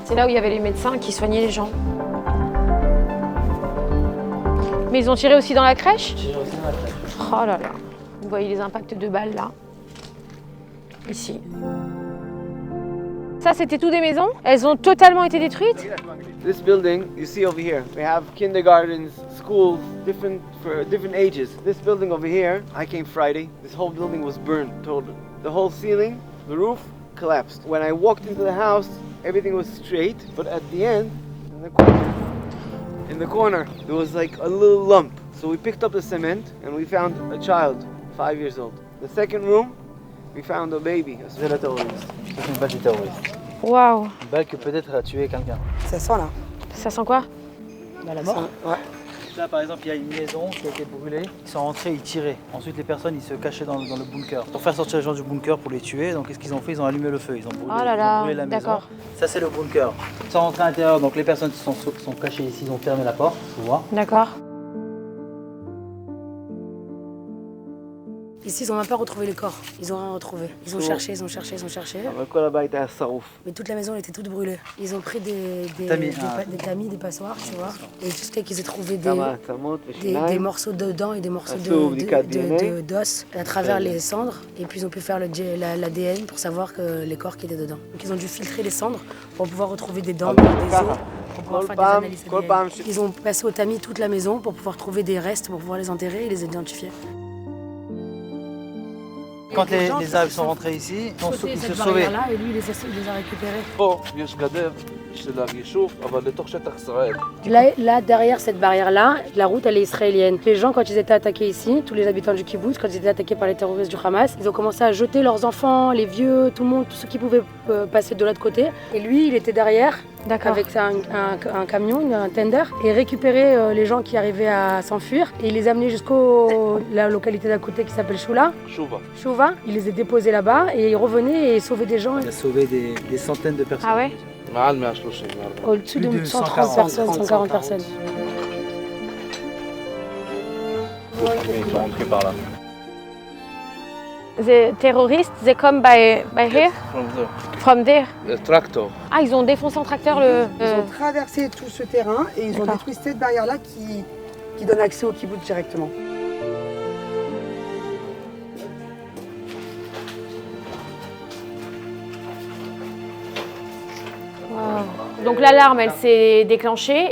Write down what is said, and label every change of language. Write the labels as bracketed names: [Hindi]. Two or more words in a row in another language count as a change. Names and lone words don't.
[French] C'est là où il y avait les médecins qui soignaient les gens. Mais ils ont tiré aussi dans la crèche? Tiré aussi dans la crèche. Oh là là. Vous voyez les impacts de balles, là. Ici. Ça, c'était tout des maisons? Elles ont totalement été détruites? [English] This building you see over here, we have kindergartens, schools, for different ages. This building over here, I came Friday. This whole building was burned totally. The whole ceiling, the roof collapsed. When I walked into the house, everything was straight, but at the end, in the corner, there was like a little lump. So we picked up the cement and we found a child, 5 years old. The second room, we found a baby. [French] C'est la terroriste. Ça, c'est une balle du terroriste. Waouh. Une balle que peut-être a tué quelqu'un. Ça sent là. Ça sent quoi? La mort. Ouais. Là, par exemple, il y a une maison qui a été brûlée. Ils sont rentrés, ils tiraient. Ensuite, les personnes, ils se cachaient dans le bunker. Pour faire sortir les gens du bunker, pour les tuer, donc qu'est-ce qu'ils ont fait? Ils ont allumé le feu. Ils ont brûlé, Oh là là, ils ont brûlé la maison. d'accord. Ça, c'est le bunker. Ils sont rentrés à l'intérieur, donc les personnes qui sont cachées ici, ils ont fermé la porte, tu vois. D'accord. Ici, ils n'ont même pas retrouvé les corps. Ils n'ont rien retrouvé. Ils ont cherché, ils ont cherché, ils ont cherché. [Hebrew] אבל כל הבית היה שרוף. [French] Mais toute la maison elle était toute brûlée. Ils ont pris des tamis, des passoires, tu vois. Et jusqu'à qu'ils aient trouvé [Hebrew] כמה עצמות [French] des [Hebrew] ושיניים. [French] morceaux de dents et des morceaux [Hebrew] עשו בדיקת DNA. [French] d'os à travers les cendres. Et puis ils ont pu faire l'ADN pour savoir que les corps qui étaient dedans. Donc ils ont dû filtrer les cendres pour pouvoir retrouver des dents, des os, pour pouvoir faire des analyses ADN. Ils ont passé au tamis toute la maison pour pouvoir trouver des restes, pour pouvoir les enterrer et les identifier. Quand les Arabes sont rentrés ici, ils se sauvaient. Là, et lui, il les a récupérés. [Hebrew] פה יש גדר של היישוב, אבל לתוך שטח ישראל. [French] Là, derrière cette barrière-là, la route, elle est israélienne. Les gens, quand ils étaient attaqués ici, tous les habitants du kibbutz, quand ils étaient attaqués par les terroristes du Hamas, ils ont commencé à jeter leurs enfants, les vieux, tout le monde, tous ceux qui pouvaient passer de l'autre côté. Et lui, il était derrière, avec un camion, un tender, et récupérer les gens qui arrivaient à s'enfuir. Et il les amenait jusqu'à la localité d'à côté qui s'appelle Shula. Chouva, il les a déposés là-bas et il revenait et sauvait des gens. Il a sauvé des centaines de personnes. Ah ouais? [Hebrew] מעל 130. [French] Au-dessus de Plus de 130 personnes, 140 personnes. Ils sont rentrés par là. [English] The terrorists, they come by here? From there? Tractor. [French] Ah, ils ont défoncé en tracteur le... Ils ont traversé tout ce terrain et ils ont D'accord. détruit cette barrière-là qui donne accès au kibbutz directement. Donc l'alarme, elle s'est déclenchée.